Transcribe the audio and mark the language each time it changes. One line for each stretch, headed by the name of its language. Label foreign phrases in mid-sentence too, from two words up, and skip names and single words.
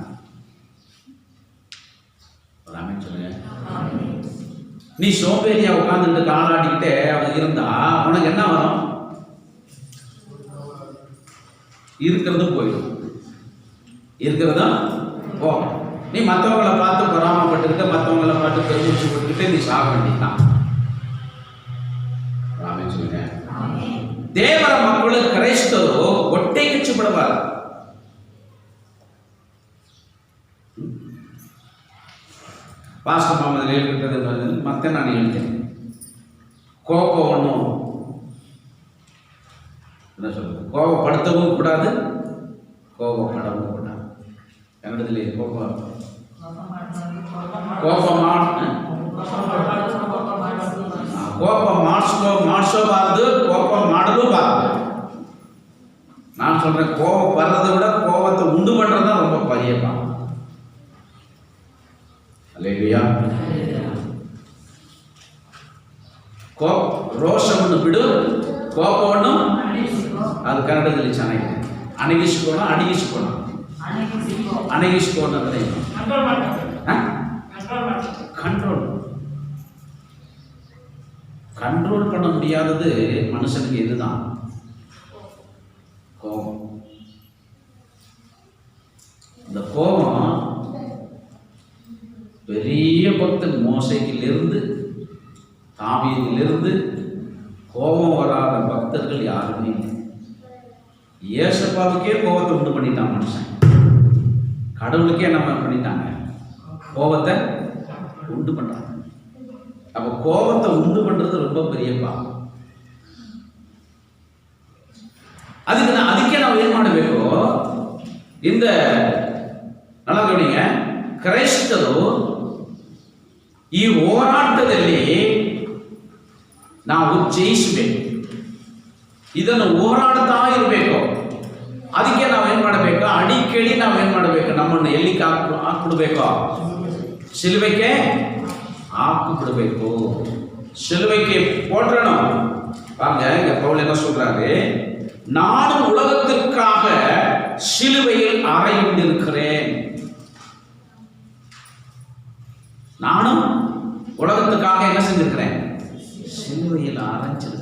Tamil: சொல்லுங்க, நீ சோம்பேறியா உட்காந்துட்டு காலாடிக்கிட்டே அவன் இருந்தா உனக்கு என்ன வரும்? இருக்கிறதும் போயிடும், இருக்கிறதும் போகும். நீ மற்றவங்களை பார்த்து பொறாமப்பட்டுக்கிட்ட, மற்றவங்களை பார்த்து பெருமிச்சு போட்டுக்கிட்டே நீ சாக வேண்டியதான். சொல்லுங்க,
Kannada: ದೇವರ ಮಕ್ಕಳು ಕ್ರೈಸ್ತರು ಹೊಟ್ಟೆ ಕಿಚ್ಚು ಬಿಡಬಾರದು. ಪಾಸ್ಟರ್ ಮಾಮದಲ್ಲಿ ಹೇಳ್ಬಿಟ್ಟದೆ, ಮತ್ತೆ ನಾನು ಹೇಳ್ತೇನೆ,
Tamil: கோபವನ್ನು கோபப்படுத்தவும் கூடாது, கோபப்படவும் கூடாது.
Kannada: கன்னடದಲ್ಲಿ ಕೋಪ ಮಾಡಿಸೋಬಾರ್ದು, ಕೋಪ ಮಾಡಲೂಬಾರ್ದು.
Tamil: நான் சொல்றேன், கோபம் வர்றதை விட கோபத்தை உண்டு பண்றதுதான் ரொம்ப பெரிய பாவம். அல்லேலூயா.
Kannada: ರೋಷವನ್ನು ಬಿಡು, ಕೋಪವನ್ನು ಅದು ಕನ್ನಡದಲ್ಲಿ ಚೆನ್ನಾಗಿದೆ. ಅಣಗಿಸ್ಕೋಣ, ಅಡಗಿಸ್ಕೋಣ. ಅಣಗಿಸ್ಕೋಣ ಅಂದ್ರೆ கண்ட்ரோல்.
Tamil: கண்ட்ரோல் பண்ண முடியாதது மனுஷனுக்கு இதுதான், கோபம். இந்த கோபம் பெரிய பக்தன் மோசைக்கிலிருந்து தாவீதிலிருந்து கோபம் வராத பக்தர்கள் யாருமே இல்லை. ஏசப்பாவுக்கே கோபத்தை உண்டு பண்ணிட்டான் மனுஷன், கடவுளுக்கே நம்ம பண்ணிட்டாங்க, கோபத்தை உண்டு பண்றாங்க. அப்ப கோபத்தை உண்டு பண்றது ரொம்ப பெரிய பாவம்.
Kannada: ಅದಕ್ಕೆ ನಾವು ಏನ್ ಮಾಡಬೇಕು?
Tamil: இந்த நல்லா கவனிங்க,
Kannada: ಕ್ರೈಸ್ತರು ಈ ಹೋರಾಟದಲ್ಲಿ ನಾವು ಜಯಿಸಬೇಕು, ಇದನ್ನು ಹೋರಾಡ್ತಾ ಇರಬೇಕು. ಅದಕ್ಕೆ ನಾವೇನ್ ಮಾಡಬೇಕು? ಅಡಿಕೇಳಿ ನಾವೇನ್ ಮಾಡಬೇಕು? ನಮ್ಮನ್ನು ಎಲ್ಲಿ ಹಾಕ್ಬಿಡ್ಬೇಕು? சிலுவைக்கு ஆக்குಬಿடಬೇಕು.
Tamil: சிலுவைக்கு போற்றணும். பாருங்க, இங்க பவுல் என்ன சொல்றாரு? நானும் உலகத்திற்காக சிலுவையில் அறையுண்டிருக்கிறேன். நானும் உலகத்துக்காக என்ன செஞ்சிருக்கிறேன்?